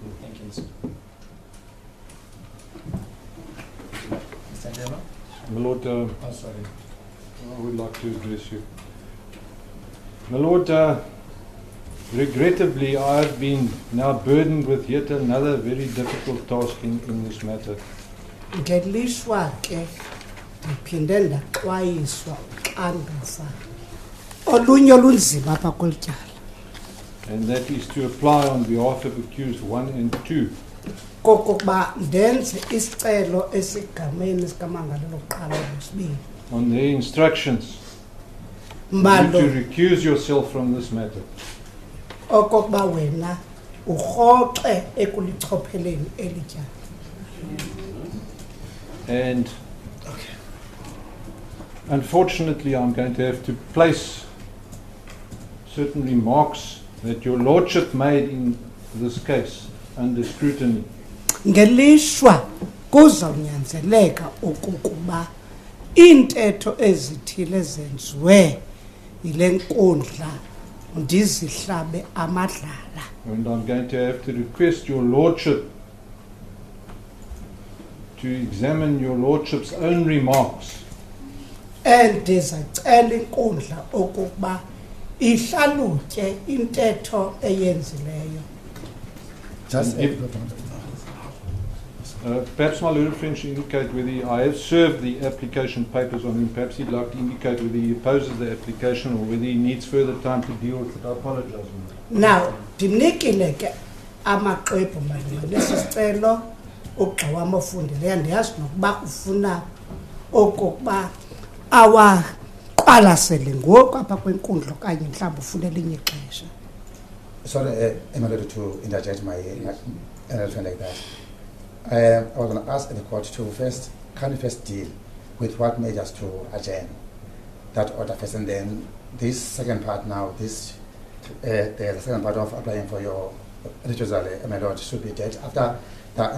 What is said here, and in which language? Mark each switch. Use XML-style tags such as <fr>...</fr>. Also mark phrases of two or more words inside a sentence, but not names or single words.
<en>Thank you, sir. Mr. Dela? My Lord, Oh, sorry. I would like to address you. My Lord, regrettably, I have been now burdened with yet another very difficult task in this matter.</en> <xh>Ngelishwa ke ndiphinde ndaxwayiswa uxanduva olunye olunzima apha kweli tyala.</xh> <en>And that is to apply on behalf of accused 1 and 2.</en> <xh>Kokokuba ndenze isicelo esigameni sikamangalelo kuqala nesibini.</xh> <en>On their instructions, you Malo to recuse yourself from this matter.</en> <xh>okokuba wena urhoxe ekulichopheleni eli tyala.</xh> <en>And unfortunately, I'm going to have to place certain remarks that your Lordship made in this case under scrutiny.</en> <xh>Ngelishwa kuzawunyanzeleka ukuba iintetho ezithile zenziwe yile nkundla ndizihlabe amadlala.</xh> <en>And I'm going to have to request your Lordship to examine your Lordship's own remarks.</en> <xh>Ndizacela inkundla ukuba ihlalutye intetho eyenzileyo.</xh> <en>Just Perhaps my Lord French indicate whether I have served the application papers on him. Perhaps he'd like to indicate whether he opposes the application or whether he needs further time to deal with it. I apologize on that. Now,</en> <xh>ndinikile ke amaxwebhu malunga nesi sicelo ugxa wam ofundileyo ndiyazi nokuba ufuna okokuba awaqwalasele ngoku apha kwenkundla okanye mhlawumbi ufuna elinye ixesha.</xh> <en>sorry, I'm not ready to interject my anything like that. I was going to ask the court to first deal with what made us to adjourn that order first, and then this second part now, the second part of applying for your recusal, my lord, should be dealt after that.</en>